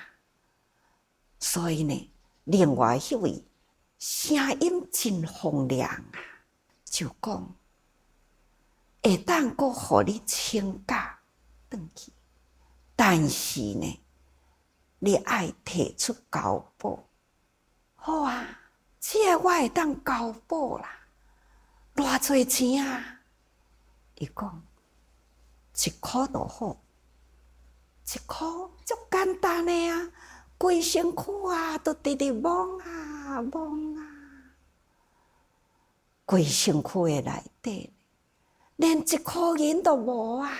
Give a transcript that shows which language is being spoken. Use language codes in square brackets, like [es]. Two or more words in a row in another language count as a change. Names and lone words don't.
[nan] 所以呢，另外迄位声音真洪亮啊，就讲会当阁互你请假转去，但是呢，你爱提出交保。好啊，这个我会当交保啦，偌侪钱啊？伊讲 1箍就好，1箍足简单的啊。规身躯啊，都直直摸啊，规身躯的内底，连1箍银都无啊！